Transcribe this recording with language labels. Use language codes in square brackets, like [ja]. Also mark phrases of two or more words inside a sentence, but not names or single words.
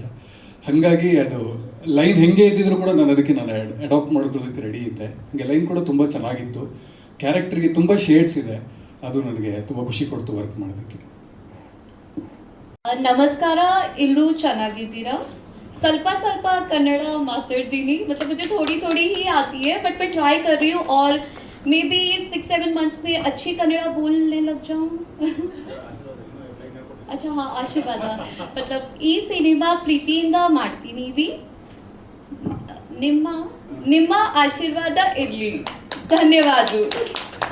[kn] ಹಾಗಾಗಿ ಅದು ಲೈನ್ ಹೆಂಗೆ ಇದ್ದಿದ್ರು ಕೂಡ ನಾನು ಅಡಾಪ್ಟ್ ಮಾಡ್ಕೊಳ್ಳೋದಕ್ಕೆ ರೆಡಿ ಇದ್ದೆ. ಹಾಗೆ ಲೈನ್ ಕೂಡ ತುಂಬ ಚೆನ್ನಾಗಿತ್ತು. ಕ್ಯಾರೆಕ್ಟರ್ಗೆ ತುಂಬ ಶೇಡ್ಸ್ ಇದೆ. ಅದು ನನಗೆ ತುಂಬ ಖುಷಿ ಕೊಡ್ತು ವರ್ಕ್ ಮಾಡೋದಕ್ಕೆ. ನಮಸ್ಕಾರ, ಎಲ್ಲರೂ ಚೆನ್ನಾಗಿದ್ದೀರಾ? ಸ್ವಲ್ಪ ಕನ್ನಡ ಮಾತಾಡ್ತೀನಿ, [hi] मतलब मुझे थोड़ी थोड़ी ही आती है, बट मैं ट्राई कर रही हूँ और [en] may be [hi] 6-7 मंथ्स में अच्छी कन्नड़ बोलने लग जाऊँ. अच्छा हाँ, [kn] ಆಶೀರ್ವಾದ. मतलब ಈ ಸಿನಿಮಾ ಪ್ರೀತಿಯಿಂದ ಮಾಡ್ತೀನಿ. ನಿಮ್ಮ ಆಶೀರ್ವಾದ ಇರಲಿ. ಧನ್ಯವಾದ.